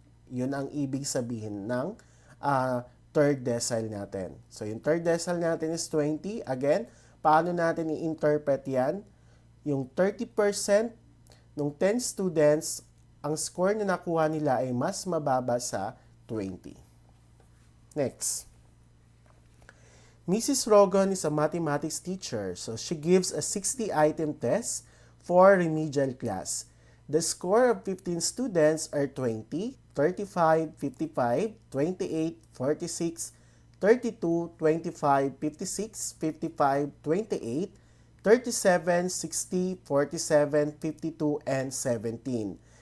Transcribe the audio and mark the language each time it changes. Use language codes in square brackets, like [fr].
[tl] Yun ang ibig sabihin ng third decile natin. So, yung third decile natin is 20. Again, paano natin i-interpret yan? Yung 30% ng 10 students, ang score na nakuha nila ay mas mababa sa 20. [en] Next. Mrs. Rogan is a mathematics teacher, so she gives a 60-item test for remedial class. The score of 15 students are 20, 35, 55, 28, 46, 32, 25, 56, 55, 28, 37, 60, 47, 52, and 17.